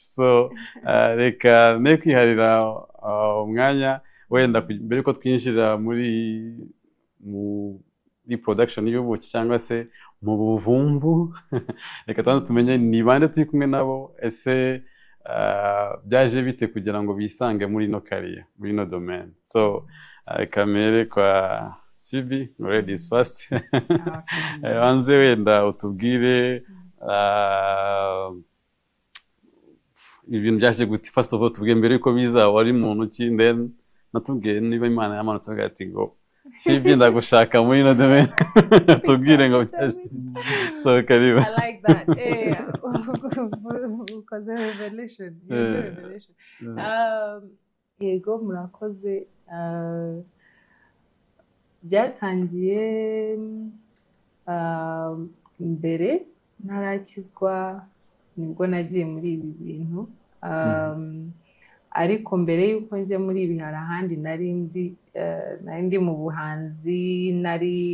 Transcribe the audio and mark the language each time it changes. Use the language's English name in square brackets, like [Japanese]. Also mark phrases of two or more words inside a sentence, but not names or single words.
[Kinyarwanda] So reka ne kwiharira umwanya, wenda mbere ko twinjira muri reproduction y'ubuki cyangwa se mu buvumvu reka tubanze tumenye ni bande turi kumwe nabo ese byaje bite kugira ngo bisange muri ino kariya muri ino domaine so kamere kwa Chibi [English] ladies first [Kinyarwanda] wanze wenda utubwire ibintu byaje gute [English] first of all [Kinyarwanda] tubwiye mbere yuko biza wari muntu ki then natubwiye niba Imana yamanutse agati ngo Chibi ndagushaka muri ino domaine tubwire ngo byaje so karibu [English] I like that because revelation [Kinyarwanda] yego murakoze byatangiye mbere ntarakizwa nibwo nagiye muri ibi bintu ariko mbere y'uko njya muri ibi hari ahandi nari ndi mu buhanzi nari